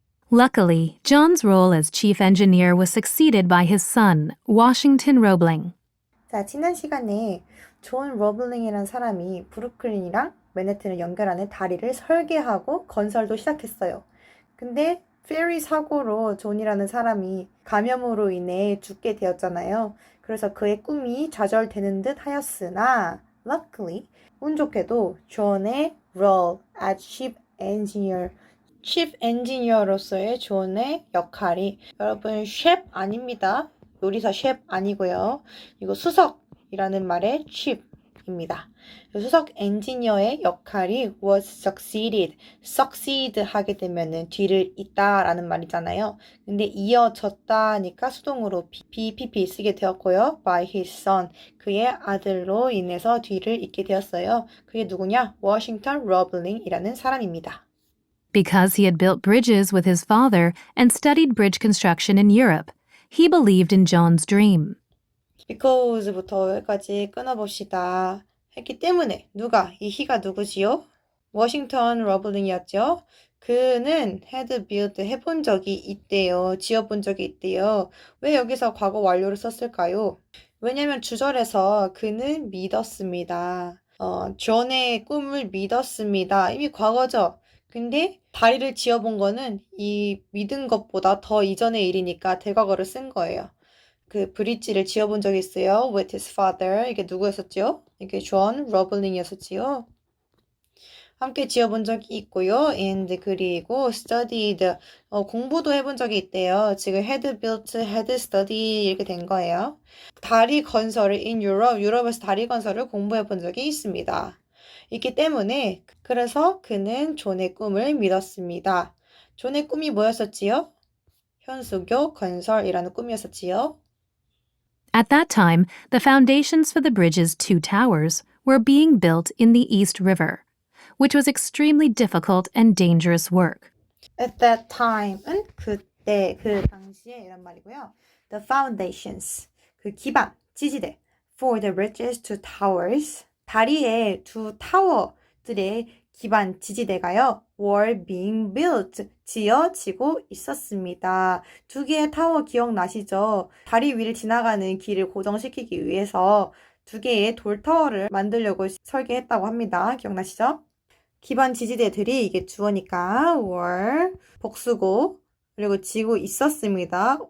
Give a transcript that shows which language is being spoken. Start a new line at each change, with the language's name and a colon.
English: Luckily, John's role as chief engineer was succeeded by his son, Washington Roebling.
Korean: 자, 지난 시간에 존 러블링이라는 사람이 브루클린이랑 맨해튼을 연결하는 다리를 설계하고 건설도 시작했어요. 근데 페리 사고로 존이라는 사람이 감염으로 인해 죽게 되었잖아요. 그래서 그의 꿈이 좌절되는 듯 하였으나 luckily, 운 좋게도 존의 role as chief engineer, chief engineer로서의 존의 역할이, 여러분 셰프 아닙니다. 요리사 셰프 아니고요. 이거 수석이라는 말의 chief입니다. 수석 엔지니어의 역할이 was succeed 하게 되면은 뒤를 잇다라는 말이잖아요. 근데 이어졌다니까 수동으로 BPP 쓰게 되었고요. by his son, 그의 아들로 인해서 뒤를 잇게 되었어요. 그게 누구냐? 워싱턴 러블링이라는 사람입니다.
English: Because he had built bridges with his father and studied bridge construction in Europe, he believed in John's dream.
Korean: because부터 여기까지 끊어봅시다. 했기 때문에 누가? 이 he가 누구지요? 워싱턴 러블링이었죠. 그는 had built 해본 적이 있대요. 지어본 적이 있대요. 왜 여기서 과거 완료를 썼을까요? 왜냐면 주절에서 그는 믿었습니다. 존의 꿈을 믿었습니다. 이미 과거죠. 근데 다리를 지어본 거는 이 믿은 것보다 더 이전의 일이니까 대과거를 쓴 거예요. 그 브릿지를 지어본 적이 있어요. with his father. 이게 누구였었죠? 이게 존 러블링이었었지요. 함께 지어본 적이 있고요. and 그리고 studied, 공부도 해본 적이 있대요. 지금 had built, had studied 이렇게 된 거예요. 다리 건설을 in Europe, 유럽에서 다리 건설을 공부해본 적이 있습니다. 있기 때문에 그래서 그는 존의 꿈을 믿었습니다. 존의 꿈이 뭐였었지요? 현수교 건설이라는 꿈이었었지요.
English: At that time, the foundations for the bridge's two towers were being built in the East River, which was extremely difficult and dangerous work.
Korean: At that time 은 그때, 그 당시에 이란 말이고요. The foundations, 그 기반, 지지대. For the bridges to towers, 다리의 두 타워들의 기반 지지대가요. were being built, 지어지고 있었습니다. 두 개의 타워 기억나시죠? 다리 위를 지나가는 길을 고정시키기 위해서 두 개의 돌타워를 만들려고 설계했다고 합니다. 기억나시죠? 기반 지지대들이 이게 주어니까 were 복수고 그리고 지고 있었습니다.